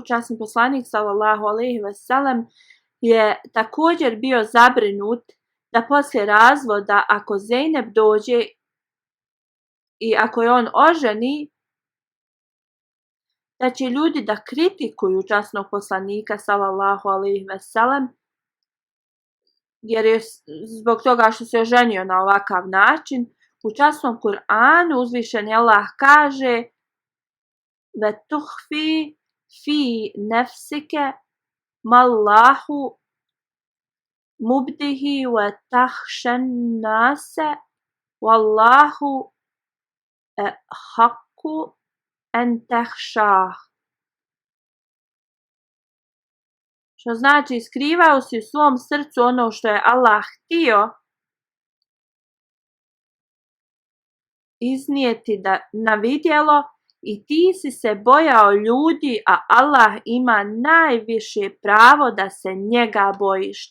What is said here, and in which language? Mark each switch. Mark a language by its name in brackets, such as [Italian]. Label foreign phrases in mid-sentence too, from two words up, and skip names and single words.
[Bosnian] Časni poslanik [Arabic] صلى الله عليه وسلم [Bosnian] je također bio zabrinut da poslije razvoda, ako Zeynep dođe i ako je on oženi, da će ljudi da kritikuju časnog poslanika [Arabic] صلى الله عليه وسلم, [Bosnian] jer je zbog toga što se oženio na ovakav način. U časnom Kur'anu uzvišeni Allah kaže: [Arabic] وتخفي في نفسك ما الله مبديه وتخشى الناس والله أحق أن تخشاه. [Bosnian] Što znači, skrivao si u svom srcu ono što je Allah htio iznijeti na vidjelo i ti si se bojao ljudi, a Allah ima najviše pravo da se njega bojiš.